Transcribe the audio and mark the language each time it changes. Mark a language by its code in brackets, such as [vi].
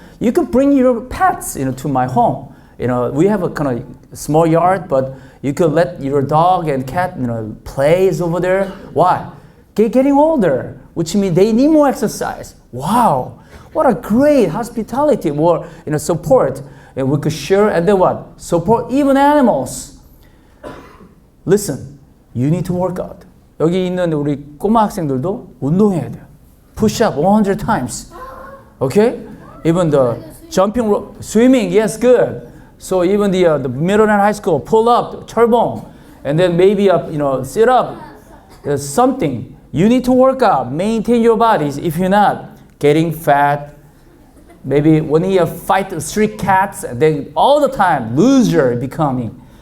[en] You can bring your pets, to my home. We have a kind of small yard, but you could let your dog and cat, plays over there. Why? They're getting older, which means they need more exercise. Wow, what a great hospitality or support. And we could share, and then what? Support even animals. Listen, you need to work out. [ko] 여기 있는 우리 꼬마 학생들도 운동해야 돼요. [en] Push up 100 times. Okay? Even the jumping rope, swimming, yes, good. So even the middle and high school, pull up, 철봉, and then maybe sit up. There's something. You need to work out, maintain your bodies. If you're not getting fat, maybe when you fight street cats, they all the time loser becoming.